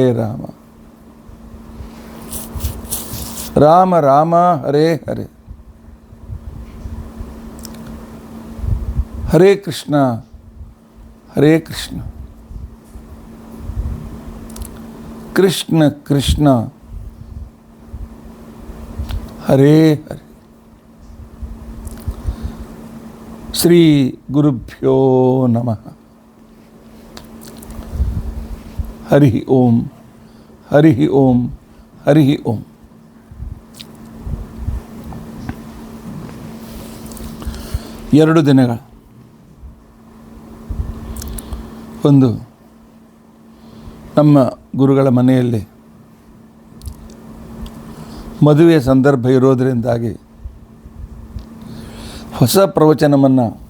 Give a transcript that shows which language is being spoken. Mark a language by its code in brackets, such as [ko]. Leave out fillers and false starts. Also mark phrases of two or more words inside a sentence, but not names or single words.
[sa] ರಾಮ ರಾಮ ಹರೇ ಹರೇ, ಹರೇ ಕೃಷ್ಣ ಕೃಷ್ಣ ಕೃಷ್ಣ ಹರೇ ಹರೇ. ಶ್ರೀ ಗುರುಭ್ಯೋ ನಮಃ. ಹರಿ ಓಂ ಹರಿ ಓಂ ಹರಿ ಓಂ. [kn] ಎರಡು ದಿನಗಳ ಒಂದು ನಮ್ಮ ಗುರುಗಳ ಮನೆಯಲ್ಲಿ ಮದುವೆಯ ಸಂದರ್ಭ ಇರೋದರಿಂದಾಗಿ ಹೊಸ ಪ್ರವಚನವನ್ನು